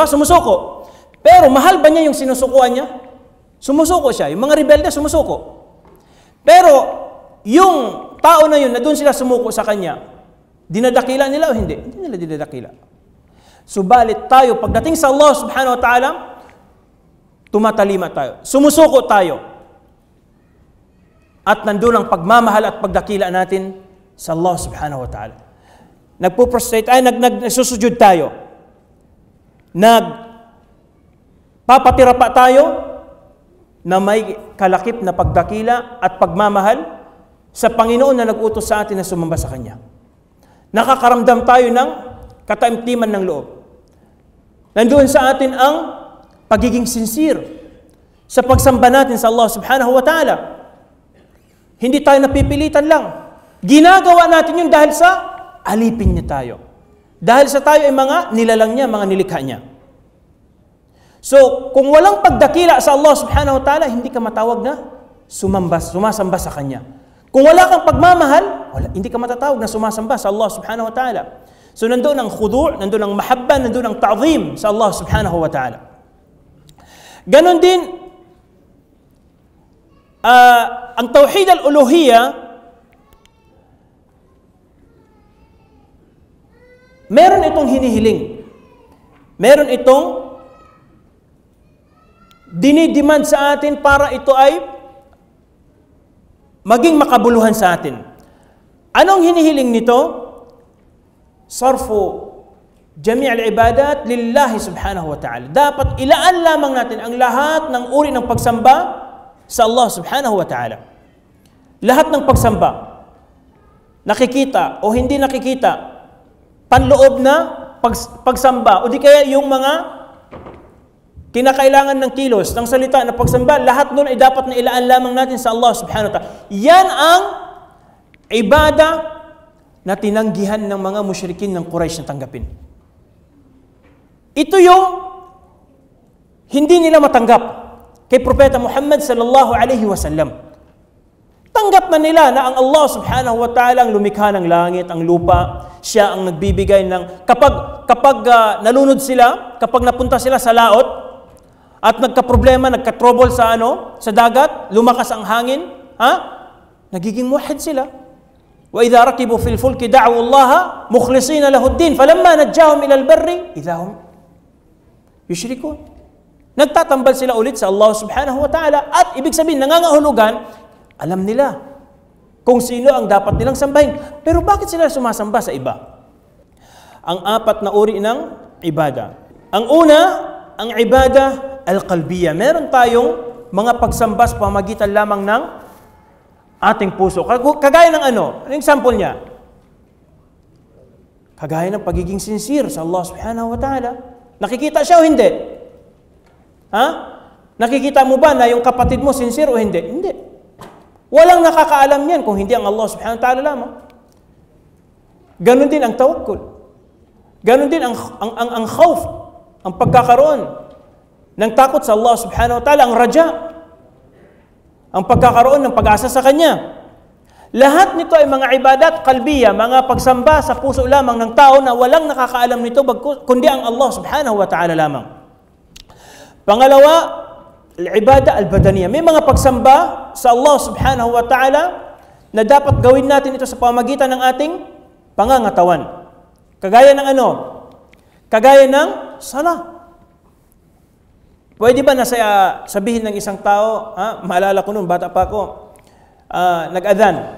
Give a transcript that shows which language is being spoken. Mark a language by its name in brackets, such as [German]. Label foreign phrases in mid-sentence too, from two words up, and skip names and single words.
[Filipino] Sumusuko. Pero mahal ba niya yung sinusukuan niya? Sumusuko siya. Yung mga rebelde, sumusuko. Pero yung tao na yun, na doon sila sumuko sa kanya, dinadakila nila o hindi? Hindi nila dinadakila. Subalit tayo, pagdating sa Allah [Arabic] سبحانه وتعالى, [Filipino] tumatalima tayo. Sumusuko tayo. At nandun ang pagmamahal at pagdakila natin sa Allah [Arabic] سبحانه وتعالى. [Filipino] Nagpo-prostrate, nagsusujud tayo. Nagpapatira pa tayo na may kalakip na pagdakila at pagmamahal sa Panginoon na nag-utos sa atin na sumamba sa Kanya. Nakakaramdam tayo ng kataimtiman ng loob. Nandoon sa atin ang pagiging sincere sa pagsamba natin sa Allah [Arabic] سبحانه وتعالى. [Filipino] Hindi tayo napipilitan lang. Ginagawa natin yun dahil sa alipin niya tayo. Dahil sa tayo ay mga nilalang niya, mga nilikha niya. So, kung walang pagdakila sa Allah [Arabic] سبحانه وتعالى, [Filipino] hindi ka matawag na sumasamba sa Kanya. Kung wala kang pagmamahal, hindi ka matatawag na sumasamba sa Allah [Arabic] سبحانه وتعالى. [Filipino] So, nandoon ang khudu', nandoon ang mahabba, nandoon ang ta'zim sa Allah [Arabic] سبحانه وتعالى. [Filipino] Ganon din, ang [Arabic] توحيد الألوهية, [Filipino] meron itong hinihiling. Meron itong dinidemand sa atin para ito ay maging makabuluhan sa atin. Anong hinihiling nito? [Arabic] صرف جميع العبادات لله سبحانه وتعالى. [Filipino] Dapat ilaan lamang natin ang lahat ng uri ng pagsamba sa Allah [Arabic] سبحانه وتعالى. [Filipino] Lahat ng pagsamba, nakikita o hindi nakikita, panloob na pagsamba, o di kaya yung mga kinakailangan ng kilos, ng salita na pagsamba, lahat nun ay dapat na ilaan lamang natin sa Allah [Arabic] سبحانه وتعالى. [Filipino] Yan ang ibada na tinanggihan ng mga musyrikin ng Quraysh na tanggapin. Ito yung hindi nila matanggap kay Propeta Muhammad [Arabic] صلى الله عليه وسلم. [Filipino] Tanggap na nila na ang Allah [Arabic] سبحانه وتعالى [Filipino] ang lumikha ng langit, ang lupa, siya ang nagbibigay ng kapag nalunod sila, kapag napunta sila sa laot at nagka-problema, nagka-trouble sa dagat, lumakas ang hangin, nagiging muwahhid sila. [Arabic] وَإِذَا رَكِبُوا فِي الْفُلْكِ دَعْوُوا اللَّهَ مُخْلِصِينَ لَهُ الدِّينَ فَلَمَّا نَجَّاهُمْ إِلَى الْبَرِّ إِذَا هُمْ يُشْرِكُونَ. [Filipino] Nagtatambal sila ulit sa Allah [Arabic] سبحانه وتعالى [Filipino] at ibig sabihin, nangangahulugan, alam nila kung sino ang dapat nilang sambahin. Pero bakit sila sumasamba sa iba? Ang apat na uri ng ibada. Ang una, ang [Arabic] العبادة القلبية. [Filipino] Meron tayong mga pagsamba sa pamagitan lamang ng ating puso. Kagaya ng ano? Ang example niya. Kagaya ng pagiging sincere sa Allah [Arabic] سبحانه وتعالى. [Filipino] Nakikita siya o hindi? Ha? Nakikita mo ba na yung kapatid mo sincere o hindi? Hindi. Walang nakakaalam yan kung hindi ang Allah [Arabic] سبحانه وتعالى [Filipino] lamang. Ganon din ang tawakkul. Ganon din ang khawf, ang pagkakaroon ng takot sa Allah [Arabic] سبحانه وتعالى, [Filipino] ang raja, ang pagkakaroon ng pag-asa sa Kanya. Lahat nito ay mga [Arabic] عبادات قلبية, [Filipino] mga pagsamba sa puso lamang ng tao na walang nakakaalam nito kundi ang Allah [Arabic] سبحانه وتعالى [Filipino] lamang. Pangalawa, [Arabic] العبادة البدنية. [Filipino] May mga pagsamba sa Allah [Arabic] سبحانه وتعالى [Filipino] na dapat gawin natin ito sa pamamagitan ng ating pangangatawan. Kagaya ng ano? Kagaya ng sala. Pwede ba na sabihin ng isang tao, maalala ko noon, bata pa ako, nag-adhan.